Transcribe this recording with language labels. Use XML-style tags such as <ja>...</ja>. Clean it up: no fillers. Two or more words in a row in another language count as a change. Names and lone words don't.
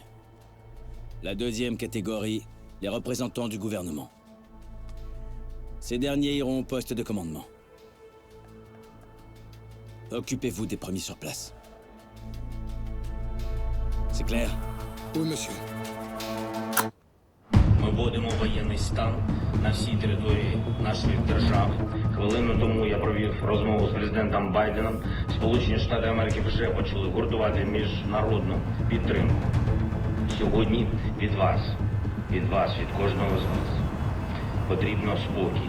<fr>La deuxième catégorie, les représentants du gouvernement. Ces derniers iront au poste de commandement. Occupez-vous des premiers sur place. C'est clair? Oui, monsieur.</fr> <uk>Ми вводимо воєнний стан на всій території нашої держави. Хвилину тому я провів розмову з президентом Байденом. Сполучені Штати Америки вже почали гуртувати міжнародну підтримку. Сьогодні від вас, від кожного з вас, потрібно спокій.</uk>